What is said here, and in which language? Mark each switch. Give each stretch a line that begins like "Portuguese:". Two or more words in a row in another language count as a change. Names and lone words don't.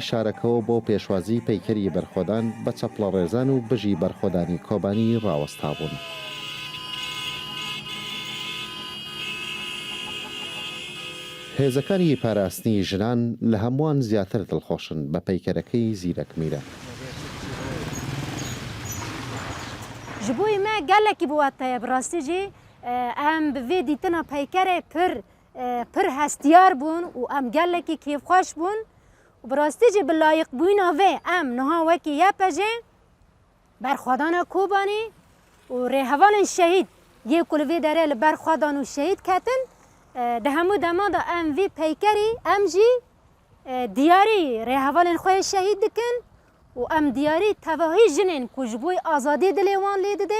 Central Kurdish: شارەکەەوە بۆ پێشوازی پەیکەری بەرخۆدان بە چەپڵە ڕێزان و بژی بەرخۆدانی کۆبانی ڕاوەستا بوون. هێزەکانی پاراستنی ژنان لە هەمووان زیاتر دڵخۆشن بە پەیکەرەکەی زیرەک میرە.
Kurdish: ji bo me gelekî bi wataye bi rastî jî em bi vê dîtina peykerê pir hestiyar bûn û em gelekî kêfxweş bûn û bi rastî jî bi layiqbûyîna vê em niha wekî yepe jê berxwedana Kobanî û rêhevalên şehîd yê ku li vê derê li ber xwedan û şehîd ketin di hemû dema da em vê peykerî em jî diyarî rêhevalên xwe yê şehîd dikin û em diyarî tevahî jinên ku ji bo azadî dilê wan lê dide.